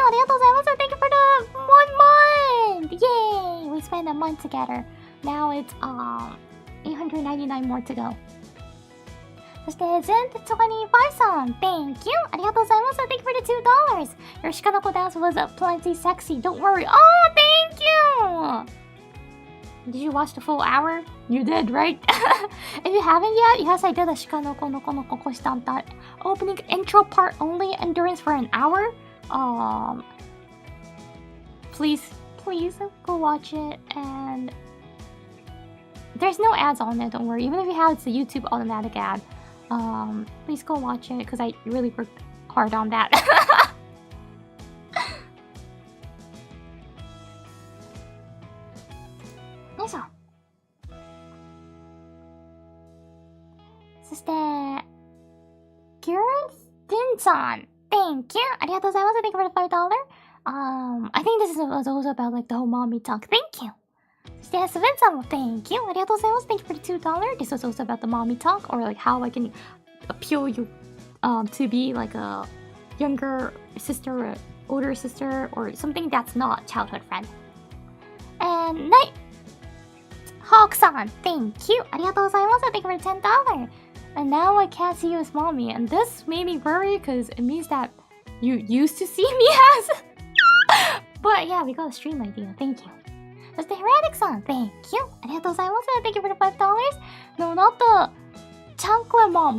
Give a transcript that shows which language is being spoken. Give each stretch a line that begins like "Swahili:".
Japanese: ありがとうございます
English: Thank you for the 1 month! Yay! We spent a month together. Now it's 899 more to go.
Japanese: そして、
English: Zent25 さん Thank you!
Japanese: ありがとうございます
English: Thank you for the $2! Your Shikanoko dance was plenty sexy. Don't worry. Oh, thank you! Did you watch the full hour? You did, right? If you haven't yet, yes, I did a Shikanoko no Kono Kokoshitanta opening intro part only, endurance for an hour. Please go watch it, and there's no ads on it, don't worry. Even if you have, it's a YouTube automatic ad. Please go watch it, because I really worked hard on that. よいしょ。
Japanese: そして、
English: Kirsten さん Thank you!
Japanese: ありがとうございます
English: Thank you for the $5! I think this was also about like the whole mommy talk. Thank you!
Japanese: そして、スベンさんも
English: Thank you!
Japanese: ありがとうございます
English: Thank you for the $2! This was also about the mommy talk, or like how I can appeal you to be like a younger sister or older sister or something that's not childhood friend. And Hawk-san, thank you!
Japanese: ありがとうございます
English: Thank you for the $10! And now I can't see you as mommy, and this made me worry because it means that you used to see me as But yeah, we got a stream idea, thank you.
Japanese: そして
English: Heretic さん Thank you!
Japanese: ありがとうございます
English: Thank you for the $5! No, not the chancla mom.